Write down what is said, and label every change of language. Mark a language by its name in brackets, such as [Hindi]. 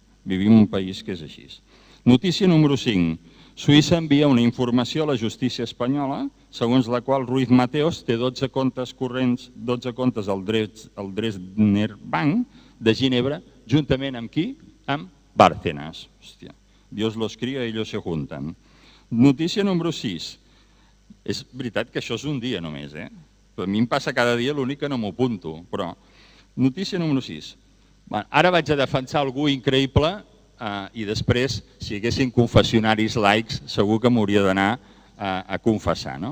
[Catalan] Vivim en un país que és així. Notícia número 5. Suïssa envia una informació a la justícia espanyola segons la qual Ruiz Mateos té 12 comptes corrents, 12 comptes al Dresdner Bank de Ginebra, juntament amb qui? Amb Bárcenas. [Spanish] Hòstia, Dios los cría, ellos se juntan. [Catalan] Notícia número 6. És veritat que això és un dia només, eh? A mi em passa cada dia, l'únic que no m'ho apunto, però... Notícia número 6. Ara vaig a defensar algú increïble i després, si hi haguessin confessionaris laics, segur que m'hauria d'anar a confessar.